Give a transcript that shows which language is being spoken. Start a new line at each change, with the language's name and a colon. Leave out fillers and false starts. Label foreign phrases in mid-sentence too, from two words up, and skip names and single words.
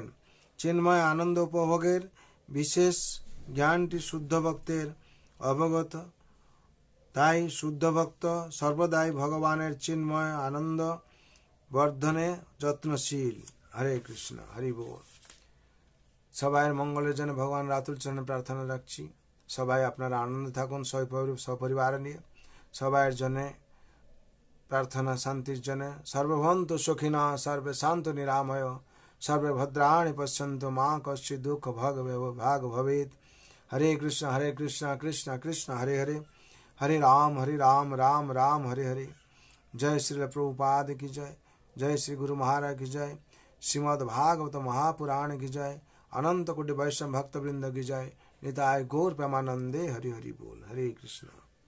Bangla: চিন্ময় আনন্দ উপভোগের বিশেষ জ্ঞানটি শুদ্ধ ভক্তের অবগত, তাই শুদ্ধ ভক্ত সর্বদাই ভগবানের চিন্ময় আনন্দ বর্ধনে যত্নশীল। হরে কৃষ্ণ, হরি বল। সবাইয়ের মঙ্গলের জন্য ভগবান রাতুল চরণে প্রার্থনা রাখছি। সবাই আপনারা আনন্দে থাকুন, সপরিবার নিয়ে। সবাইয়ের জন্য
Sanskrit: प्रार्थना शांतिर्जने सर्वभवन्तु सुखिनः सर्वे सन्तु निरामय सर्वे भद्राणि पश्यन्तु मा कश्चित् दुःख भाग भवेत्। हरे कृष्ण कृष्ण कृष्ण हरे हरे, हरे राम राम राम हरे हरे।
Hindi: जय श्री प्रभुपाद की जय, जय श्री गुरु महाराज की जय, श्रीमद् भागवत महापुराण की जय, अनंत कोटि वैष्णव भक्त वृंद की जय।
Bangla: নিতাই গৌর প্রেমানন্দে হরি হরি বোল।
Sanskrit: हरे कृष्ण।